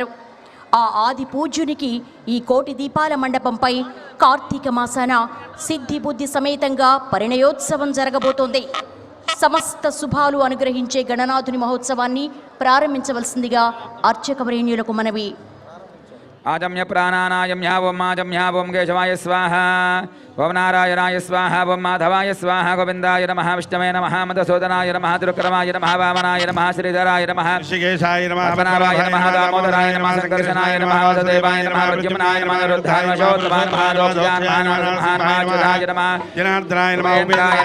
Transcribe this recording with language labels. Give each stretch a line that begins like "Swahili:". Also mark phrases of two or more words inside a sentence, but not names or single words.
Telugu: ఆ ఆది పూజ్యునికి ఈ కోటి దీపాల మండపంపై కార్తీక మాసాన సిద్ధి బుద్ధి సమేతంగా పరిణయోత్సవం జరగబోతోంది. సమస్త శుభాలు అనుగ్రహించే గణనాథుని మహోత్సవాన్ని ప్రారంభించవలసిందిగా అర్చకవరేణ్యులకు మనవి.
Sanskrit: आजम्य प्राणानायम्या ओम आजम्या ओम केशवाय स्वाहा ओम नारायणाय स्वाहा ओम माधवाय स्वाहा गोविंदाय नमः विष्णवे नमः मधुसूदनाय नमः त्रिविक्रमाय नमः वामनाय नमः श्रीधराय नमः ऋषिकेशाय नमः पद्मनाभाय नमः दामोदराय नमः संकर्षणाय नमः वासुदेवाय नमः प्रद्युम्नाय नमः रुद्राय नमः नमः लोकजानाय नमः नमः जनार्दनाय नमः उपेन्द्राय